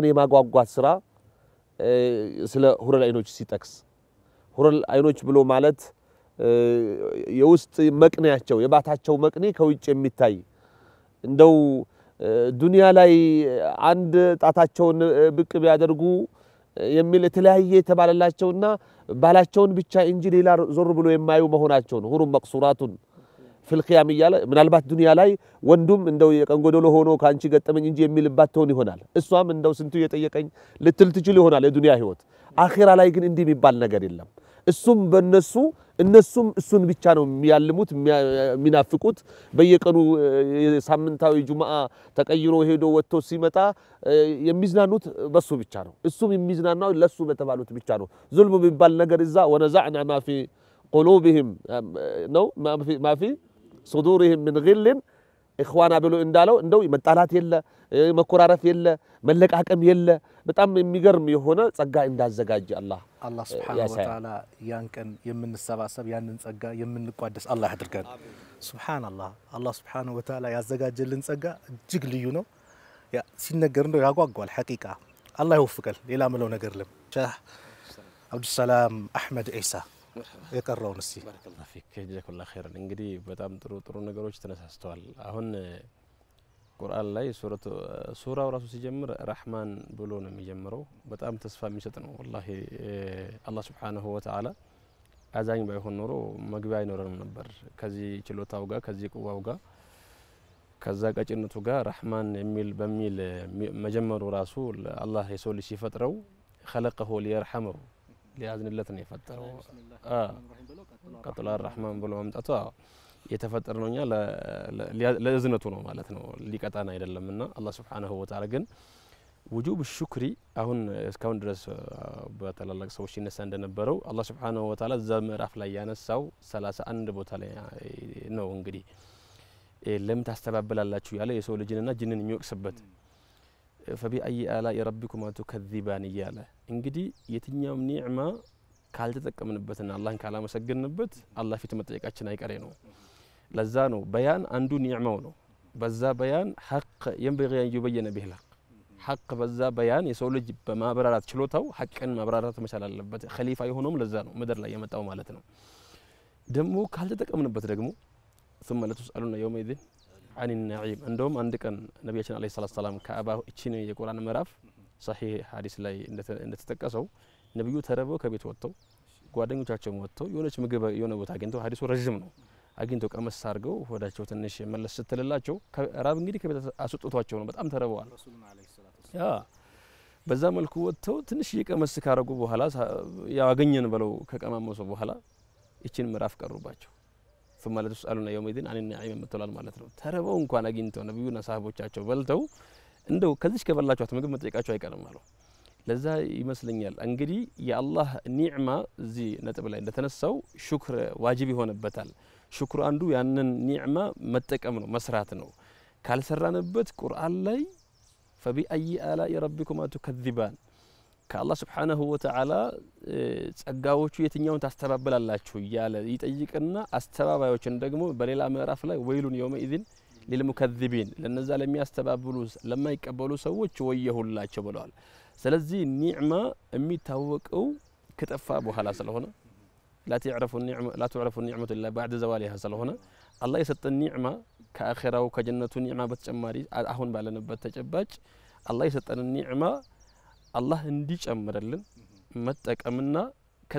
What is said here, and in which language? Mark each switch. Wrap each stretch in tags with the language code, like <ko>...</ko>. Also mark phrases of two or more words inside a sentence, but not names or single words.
<am>የማጓጓት ስራ ስለ ሁረል አይኖች ሲጠቅስ ሁረል አይኖች ብሎ ማለት የውስጥ መቅኔያቸው የባታቸው መቅኔ ከውጭ የሚታይ እንደው ዱንያ ላይ አንድ ጣታቸውን ብቅ ቢያደርጉ የሚል የተለያየ ተባለላቸውና ባላቸውን ብቻ እንጂ ሌላ ዞር ብሎ የማዩ መሆናቸው ነው</am> <ar>حور مقصورات في الخيام</ar> <am>ይያለ ምናልባት ዱንያ ላይ ወንዱም እንደው የቀንጎዶሎ ሆኖ ካንቺ ገጠመኝ እንጂ የሚልባት ተውን ይሆናል እሷም እንደው ስንቱ የጠየቀኝ ልትል ትችል ይሆናል የዱንያ ህይወት አኺራ ላይ ግን እንዲህ የሚባል ነገር የለም እሱም እነሱም እሱን ብቻ ነው የሚያልሙት የሚናፍቁት በየቀኑ ሳምንታዊ ጁማዓ ተቀይሮ ሄዶ ወጥቶ ሲመጣ የሚዝናኑት በሱ ብቻ ነው እሱም የሚዝናናው ለሱ በተባሉት ብቻ ነው ዙልም የሚባል ነገር እዛ ወነዛዕና</am> <ar>ما في قلوبهم</ar> <am>ነው</am> <ar>ما في صدورهم من غل اخوانا</ar> <am>ብሎ እንዳለው እንደው መጣላት የለ መኮራረፍ የለ መለቃቀም የለ በጣም የሚገርም የሆነ ጸጋ እንዳዘጋጀ አላህ</am> <ar>سبحانه وتعالى</ar> <am>ያን ቀን የምንሰባሰብ ያንን ጸጋ የምንቋደስ አላህ ያድርገን ሱብሃንአላህ አላህ</am> <ar>سبحانه وتعالى</ar> <am>ያዘጋጀልን ጸጋ እጅግ ልዩ ነው ያ ሲነገር እንደው ያጓጓል ሐቂቃ አላህ ይወፍቀል ሌላ ምለው ነገር ለም ሼህ አብዱል ሰላም አህመድ ኢሳ የቀረውን እስቲ</am> <ar>بارك الله فيك جزاك الله خيرا</ar> <am>እንግዲህ በጣም ጥሩ ነገሮች ተነሳስተዋል አሁን ቁርአን ላይ ሱራው ራሱ ሲጀምር ረህማን ብሎ ነው የሚጀምረው በጣም ተስፋ የሚሰጥ ነው والله አላህ</am> <ar>سبحانه وتعالى</ar> <am>አዛኝ ባይሆን ኖሮ መግቢያ አይኖርም ነበር ከዚህ ችሎታው ጋር ከዚህ ቁዋው ጋር ከዛ ቀጭነቱ ጋር ረህማን የሚል በሚል መጀመሩ ራሱ አላህ የሰው ልጅ ሲፈጥረው</am> <ar>خلقه ليرحمه</ar> <am>ሊያዝንለት ነው የፈጠረው ቀጥሎ الرحمن ብሎ መምጣቱ የተፈጠረ ነውኛ ለእዝነቱ ነው ማለት ነው ሊቀጣና አይደለምና አላህ</am> <ar>سبحانه وتعالى</ar> <am>ግን</am> <ar>وجوب الشكر</ar> <am>አሁን እስካሁን ድረስ በተላላቅ ሰዎች ይነሳ እንደነበረው አላህ</am> <ar>سبحانه وتعالى</ar> <am>ዘመራፍ ላይ ያነሳው 31 ቦታ ላይ ነው እንግዲህ ለምን ታስተባብላላችሁ ያለ የሰው ልጅንና ጅንን የሚወቅስበት</am> <ar>فبأي آلاء ربكما تكذبان</ar> <am>ያለ እንግዲህ የትኛውም ኒዕማ ካልተጠቀምንበትና አላህን ካላመሰገንበት አላህ ፊት መጠየቃችን አይቀሬ ነው ለዛ ነው በያን አንዱ ኒዕማው ነው በዛ በያን ሐቅ ينبغي</am> <ar>أن يبين به الحق</ar> <am>ሐቅ በዛ በያን የሰው ልጅ በማብራራት ችሎታው ሐቅን ማብራራት መቻል አለበት ኸሊፋ የሆነውም ለዛ ነው ምድር ላይ የመጣው ማለት ነው ደግሞ ካልተጠቀምንበት ደግሞ</am> <ar>ثم لتسألون يومئذ عن النعيم</ar> <am>እንደውም አንድ ቀን ነብያችን</am> <ar>عليه الصلاة السلام</ar> <am>ከአባ እቺን የቁርአን ምዕራፍ صحيح ሐዲስ ላይ እንደተጠቀሰው ነብዩ ተረበው ከቤት ወጥተው ጓደኞቻቸው ወጥተው የሆነች ምግብ የሆነ ቦታ አግኝተው ሐዲሱ ረጅም ነው አግኝተው ቀመስ አድርገው ወዳቸው ትንሽ መለስ ስትልላቸው ራብ እንግዲህ ከቤት አስወጥቷቸው ነው በጣም ተረበዋል ያ በዛ መልኩ ወጥተው ትንሽ የቀመስ ካረጉ በኋላ ያገኘን ብለው ከቀማመሱ በኋላ እቺን ምዕራፍ ቀሩባቸው</am> <ar>ثم لتسألون يومئذ عن النعيم</ar> <am>የምትላል ማለት ነው ተረበው እንኳን አግኝተው ነብዩና ሰሃቦቻቸው በልተው እንደው ከዚህ ከበላችኋት ምግብ መጠየቃቸው አይቀርም ማለት ለዛ ይመስለኛል እንግዲህ የአላህ ኒዕማ እዚህ ነጥብ ላይ እንደተነሳው</am> <ar>شكر واجب</ar> <am>ይሆንበታል ሹክሩ አንዱ ያንን ኒዕማ መጠቀም ነው መስራት ነው ካልሰራንበት ቁርአን ላይ</am> <ar>فبأي آلاء ربكما تكذبان</ar> <am>ከአላህ</am> <ar>سبحانه وتعالى</ar> <am>ጸጋዎቹ የትኛውን ታስተባብላላችሁ ያለ ይጠይቅና አስተባባዮችን ደግሞ በሌላ ምዕራፍ ላይ</am> <ar>ويل يومئذ للمكذبين</ar> <am>ለነዛ ለሚያስተባብሉ ለማይቀበሉ ሰዎች ወየሁላቸው ብለዋል ስለዚህ ኒዕማ የሚታወቀው ከጠፋ በኋላ ስለሆነ</am> <ar>لا تعرف النعمة إلا بعد زوالها</ar> <am>ስለሆነ አላህ የሰጠን ኒዕማ ከአኺራው ከጀነቱ ኒዕማ በተጨማሪ አሁን ባለንበት ተጨባጭ አላህ የሰጠን ኒዕማ አላህ እንዲጨምርልን መጠቀምና ከዛ</am>